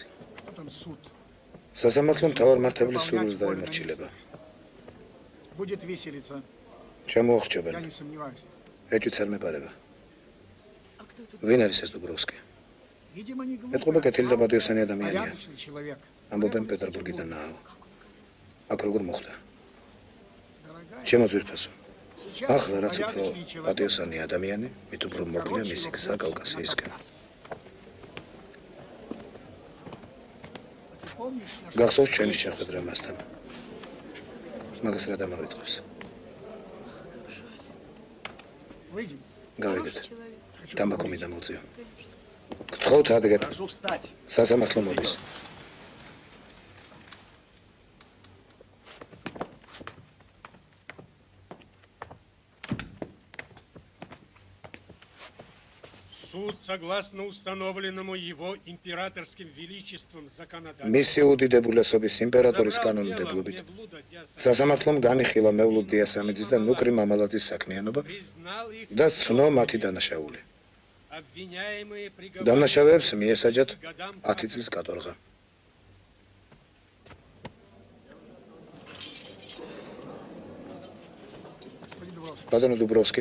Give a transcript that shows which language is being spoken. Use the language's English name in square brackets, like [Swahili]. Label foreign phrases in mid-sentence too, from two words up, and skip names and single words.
[Russian] Потом суд. [Georgian] სასამართლო მთავარ მართებლის სურვილს დაემორჩილება. [Russian] Будет веселиться. [Georgian] ჩამოახჩობენ. [Russian] Я не сомневаюсь. [Georgian] ეჭვიც არ მეპარება. ვინ არის ეს დუბროვსკი? [Russian] Видимо, не глупый. [Georgian] ეთყობა კეთილი და პატიოსანი ადამიანია. [Russian] Порядочный человек. [Georgian] ამბობენ პეტერბურგიდანაა. აქ როგორ მოხდა? ჩემო ძვირფასო. ახლა რაც უფრო პატიოსანი ადამიანი, მით უფრო მოკლეა მისი გზა კავკასიისკენ. გახსოვს ჩვენი შეხვედრა მასთან. მაგას რა დამავიწყებს? [Russian] Выйдем. [Georgian] გავიდეთ. დამბაქო მიდამოწიო. გთხოვთ ადგეთ. [Russian] Прошу встать. [Georgian] სასამართლო მოდის. [Russian] Суд, согласно установленному его императорским величеством законодательству, [Georgian] მისი უდიდებულესობის იმპერატორის კანონმდებლობით სასამართლომ განიხილა მევლუდ დიასამიძის და ნუკრი მამალაძის საქმიანობა და ცნო მათი დანაშაული. დამნაშავეებს მიესაჯათ 10 წლის კატორღა. ბატონო დუბროვსკი,